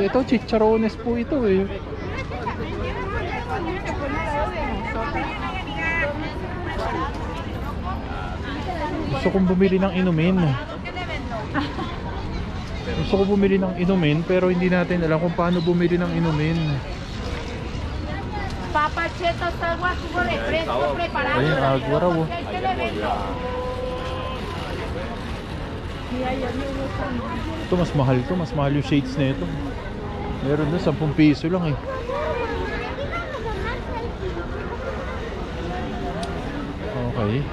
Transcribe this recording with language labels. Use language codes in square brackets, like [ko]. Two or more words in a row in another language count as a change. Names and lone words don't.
[tl] Ito, chicharones po ito eh. Gusto kong bumili ng inumin. Gusto ko bumili ng inumin pero hindi natin alam kung paano bumili ng inumin. [es] Papachetos, agua, jugo refresco preparado. [tl] Ayun, agua raw. Ito mas mahal to, mas mahal yung shades na ito. Meron na 10 piso lang eh. Okay.